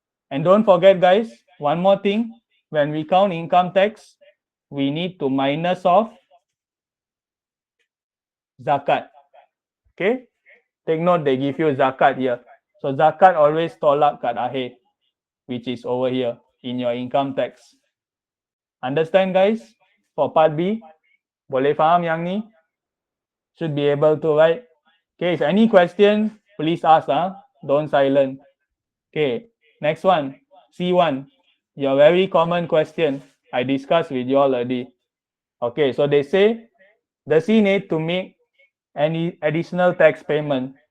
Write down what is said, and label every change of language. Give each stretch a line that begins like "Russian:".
English: And don't forget, guys, one more thing. When we count income tax, we need to minus off zakat. Okay? Take note, they give you zakat here. So zakat always
Malay: tolak kat akhir,
English: which is over here in your income tax. Understand, guys? For part B,
Malay: boleh faham yang ni?
English: Should be able to, right? Okay, if any question, please ask, don't silent. Okay, next one, C1. Your very common question I discussed with you all already. Okay, so they say, does he need to make any additional tax payment?